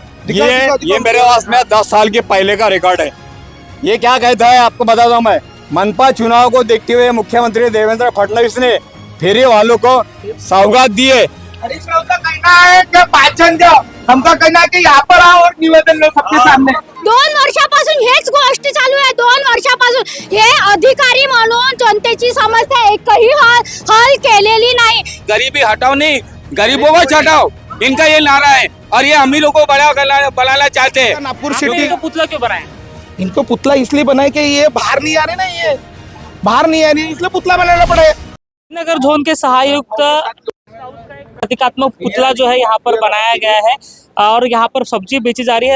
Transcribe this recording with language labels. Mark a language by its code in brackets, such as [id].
[hi] ये मेरे पास में 10 साल के पहले का रिकॉर्ड है। ये क्या कहता है आपको बताता हूँ मैं। मनपा चुनाव को देखते हुए मुख्यमंत्री देवेंद्र फडणवीस ने फेरी वालों को सौगात दिए। हरीश राव का कहना है कि [mr] 5 जण द्या, [hi] हमका कहना है की यहाँ पर आओ और निवेदन लो सबके सामने। [mr] 2 वर्षापासून हेच गोष्ट चालू आहे. 2 वर्षापासून हे अधिकारी म्हणून जनतेची समस्या एकही हल केलेली नाही. [hi] गरीबी हटाओ नहीं, गरीबों को हटाओ, इनका ये नारा है। और ये अमीरों को बनाना चाहते हैं। नागपुर सिटी का पुतला क्यों बनाया? इनको पुतला इसलिए बनाए कि ये बाहर नहीं आ रहे ना, ये बाहर नहीं आ रही, इसलिए पुतला बनाना पड़े। नगर जोन के सहायुक्त प्रतीकात्मक पुतला जो है यहाँ पर बनाया गया है और यहाँ पर सब्जी बेची जा रही है।